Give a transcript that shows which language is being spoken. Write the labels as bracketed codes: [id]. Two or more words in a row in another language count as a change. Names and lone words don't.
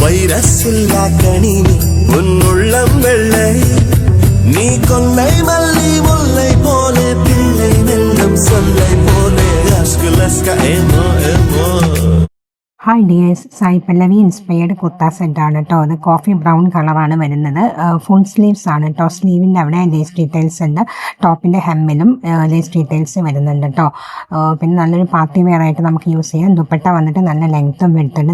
[ta] ரசில்லா கணினி உன் உள்ளம் வெள்ளை நீ கொல்லை மல்லி முல்லை போலே பிள்ளை மெல்லும் சொல்லை போலே அஸ்குலஸ்கா ஏமோ ஏமோ. [en] hi dears, [ml] സായി പല്ലവി ഇൻസ്പയർഡ് കുർത്ത സെറ്റാണ് കേട്ടോ. അത് [en] coffee brown [ml] കളറാണ് വരുന്നത്. [en] full sleeves [ml] ആണ് കേട്ടോ. സ്ലീവിൻ്റെ അവിടെ [en] lace details [ml] ഉണ്ട്. ടോപ്പിൻ്റെ ഹെമ്മിലും [en] lace details [ml] വരുന്നുണ്ട് കേട്ടോ. പിന്നെ നല്ലൊരു [en] party wear [ml] ആയിട്ട് നമുക്ക് യൂസ് ചെയ്യാം. ദുപ്പട്ട വന്നിട്ട് നല്ല ലെങ്ത്തും വെടുത്തുണ്ട്.